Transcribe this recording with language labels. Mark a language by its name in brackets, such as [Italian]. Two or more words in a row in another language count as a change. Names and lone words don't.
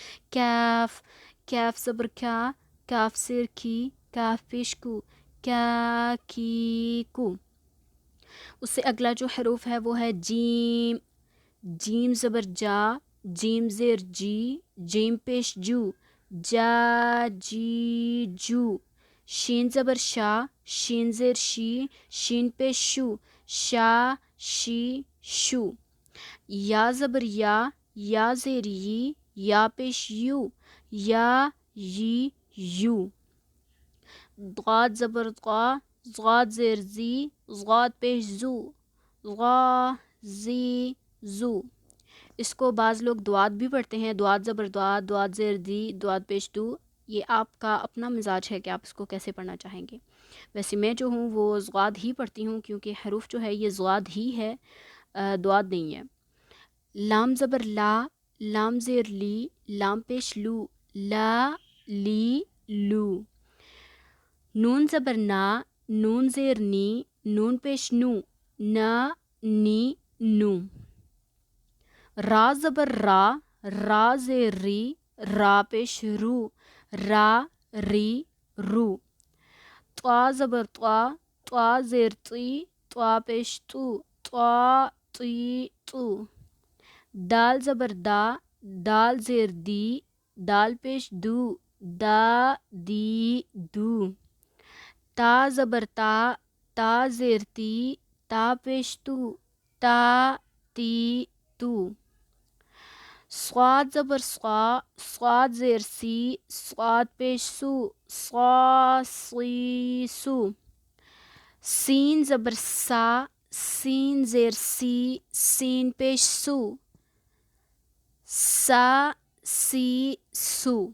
[Urdu] کیف، کیف زبر کیا، کاف سر کی، کاف پیش کو، کیا کی کو. اس سے اگلا جو حروف ہے وہ ہے جیم. جیم زبر جا، جیم زیر جی، جیم پیش جو، جا جی جو. شین زبر شا، شین زیر شی، شین پیش شو، شا شی شو. یا زبر یا زیر یی، یا پیش یو، یا یی یو. ضاد زبر ضا، ضاد زیر زی، ضاد پیش زو، ضا زی زو. اس کو بعض لوگ دواد بھی پڑھتے ہیں، دواد زبر دواد، دواد زیر دی، دواد پیش دو. یہ آپ کا اپنا مزاج ہے کہ آپ اس کو کیسے پڑھنا چاہیں گے. ویسے میں جو ہوں وہ ضاد ہی پڑھتی ہوں کیونکہ حروف جو ہے یہ ضاد ہی ہے، دواد نہیں ہے. لام زبر لا، لام زیر لی، لام پیش لو، لا لی لو. نون زبر نا، نون زیر نی، نون پیش نو، نا نی نو. را زبر را، را زیر ری، را پیش رو، را ری رو. طا زبر طا، طا زیر طی، طا پیش تو، طا طی تو. دال زبر دا، دال زیر دی، دال پیش دو، دا دی دو. تا زبر تا، تا زیر تی، تا پیش تو، تا تی تو. صاد زبر صا، صاد زیر سی، صاد پیش سو، صا سی سو. سین زبر سا، سین زیر سی، سین پیش سو، سا سی سو.